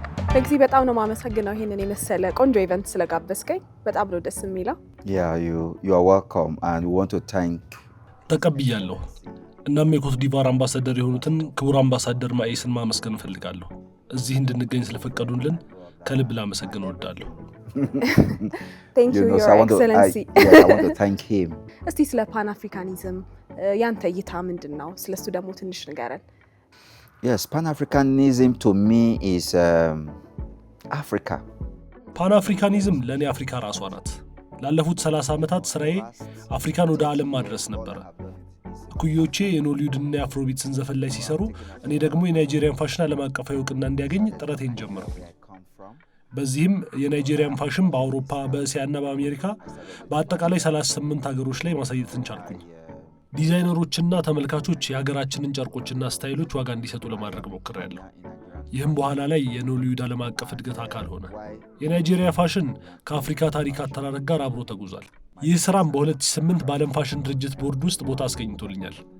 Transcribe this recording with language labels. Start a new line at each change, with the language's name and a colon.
Amharic: በጊዜ በጣም ነው ማመሰግነው ይሄንን የመሰለ ቆንጆ ኢቨንት ስለጋበዝከኝ። በጣም ነው ደስ የሚለው።
English: Yeah, you are welcome and we want to thank
Amharic: ተቀብያለሁ። እናም የኮትዲቫር አምባሳደር የሆኑትን ክቡር አምባሳደር ማኢስን ማመስገን እፈልጋለሁ። እዚህ እንድንገኝ ስለፈቀዱልን ከልብ ላመሰግን እወዳለሁ።
English: Thank you, Your Excellency. I want to thank him.
Amharic: እስቲ ስለ ፓን አፍሪካኒዝም ያንተ እይታ ምንድነው? ስለሱ ደግሞ ትንሽ ንገረን።
English: Yes, Pan-Africanism to me is Africa.
Amharic: ፓን አፍሪካኒዝም ለእኔ አፍሪካ ራሷ ናት። ላለፉት 30 ዓመታት ስራዬ አፍሪካን ወደ ዓለም ማድረስ ነበረ። እኩዮቼ የኖሊውድና የአፍሮቢትስን ዘፈን ላይ ሲሰሩ፣ እኔ ደግሞ የናይጄሪያን ፋሽን ዓለም አቀፋዊ እውቅና እንዲያገኝ ጥረቴን ጀመረው። በዚህም የናይጄሪያን ፋሽን በአውሮፓ፣ በእስያና በአሜሪካ በአጠቃላይ 38 ሀገሮች ላይ ማሳየትን ቻልኩኝ። ዲዛይነሮችና ተመልካቾች የሀገራችንን ጨርቆችና ስታይሎች ዋጋ እንዲሰጡ ለማድረግ ሞክሬያለሁ። ይህም በኋላ ላይ የኖሊውድ ዓለም አቀፍ እድገት አካል ሆነ። የናይጄሪያ ፋሽን ከአፍሪካ ታሪክ አተራረክ ጋር አብሮ ተጉዟል። ይህ ስራም በ2008 በዓለም ፋሽን ድርጅት ቦርድ ውስጥ ቦታ አስገኝቶልኛል።